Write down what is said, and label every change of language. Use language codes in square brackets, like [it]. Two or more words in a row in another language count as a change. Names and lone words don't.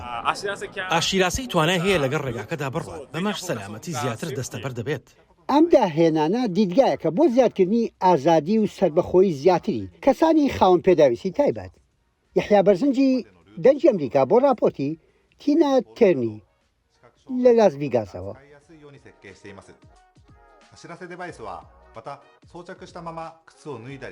[ckb] ئاشیراسی توانای هەیە لەگەڵ ڕێگاکەدا بڕوات بەمەش سەلامەتی زیاتر دەستەبەر دەبێت. ئەم داهێنانە دیدگایەکە بۆ زیادکردنی ئازادی و سربەخۆی زیاتری کەسانی خاوەن پێداویستی تایبەت. یحیا بەرزنجی دەنجی ئەمریکا بۆ راپۆرتی تینا تێرنی لە لاس ڤیگاسەوە. [ja] 走らせデバイスはまた装着したまま靴を脱いだり